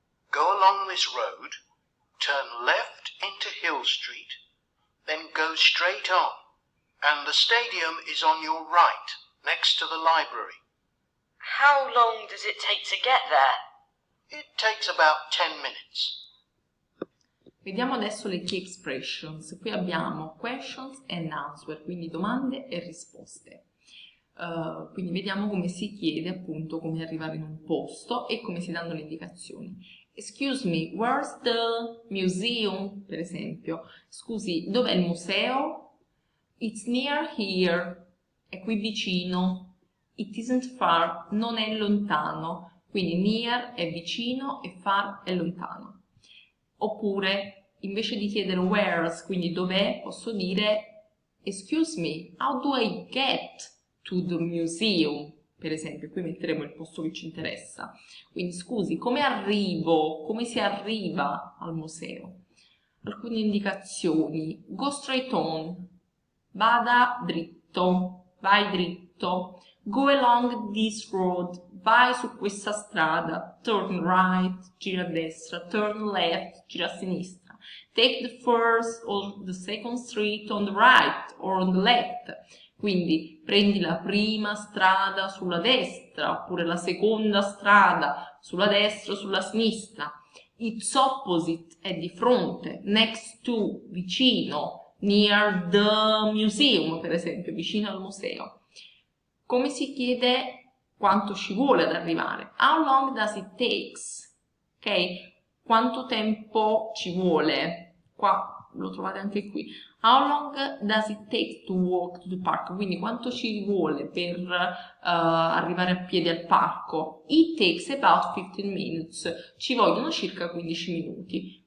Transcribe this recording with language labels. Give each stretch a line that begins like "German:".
English: Go along this road, turn left into Hill Street, then go straight on, and the stadium is on your right, next to the library. How long does it take to get there? It takes about 10 minutes.
Italian: Vediamo adesso le key expressions. Qui abbiamo questions and answer, quindi domande e risposte. Quindi vediamo come si chiede appunto come arrivare in un posto e come si danno le indicazioni.
English: Excuse me, where's the museum?
Italian: Per esempio, scusi, dov'è il museo?
English: It's near here,
Italian: è qui vicino.
English: It isn't far,
Italian: non è lontano. Quindi near è vicino e far è lontano. Oppure, invece di chiedere where's, quindi dov'è, posso dire
English: excuse me, how do I get to the museum?
Italian: Per esempio, qui metteremo il posto che ci interessa. Quindi scusi, come arrivo? Come si arriva al museo? Alcune indicazioni.
English: Go straight on.
Italian: Vada dritto. Vai dritto.
English: Go along this road.
Italian: Vai su questa strada.
English: Turn right.
Italian: Gira a destra.
English: Turn left.
Italian: Gira a sinistra.
English: Take the first or the second street on the right or on the left.
Italian: Quindi prendi la prima strada sulla destra oppure la seconda strada sulla destra o sulla sinistra.
English: Its opposite
Italian: è di fronte,
English: next to,
Italian: vicino,
English: near the museum,
Italian: per esempio, vicino al museo. Come si chiede quanto ci vuole ad arrivare?
English: How long does it takes? Ok?
Italian: Quanto tempo ci vuole? Qua lo trovate anche qui.
English: How long does it take to walk to the park?
Italian: Quindi quanto ci vuole per arrivare a piedi al parco?
English: It takes about 15 minutes.
Italian: Ci vogliono circa 15 minuti.